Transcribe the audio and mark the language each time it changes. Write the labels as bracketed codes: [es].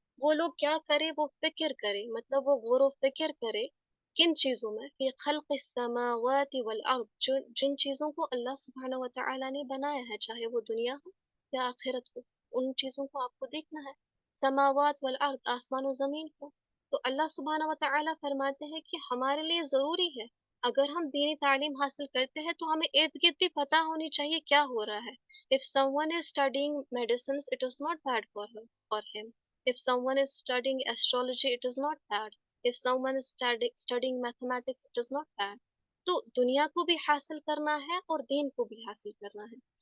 [ur] وہ لوگ کیا کرے؟ وہ فکر کرے، مطلب وہ غور و فکر کرے کن چیزوں میں؟ [ar] فی خلق السماوات والارض، [ur] جن چیزوں کو اللہ سبحانہ و تعالی نے بنایا ہے، چاہے وہ دنیا ہو یا آخرت ہو، ان چیزوں کو آپ کو دیکھنا ہے. سماوات والارض، آسمان و زمین کو. تو اللہ سبحانہ و تعالی فرماتے ہیں کہ ہمارے لیے ضروری ہے، اگر ہم دینی تعلیم حاصل کرتے ہیں تو ہمیں ارد گرد بھی پتہ ہونی چاہیے کیا ہو رہا ہے. [en] If someone is studying medicines, it is not bad for her or him. If someone is studying astrology, it is not bad. If someone is studying mathematics, it is not bad. [ur] تو دنیا کو بھی حاصل کرنا ہے اور دین کو بھی حاصل کرنا ہے.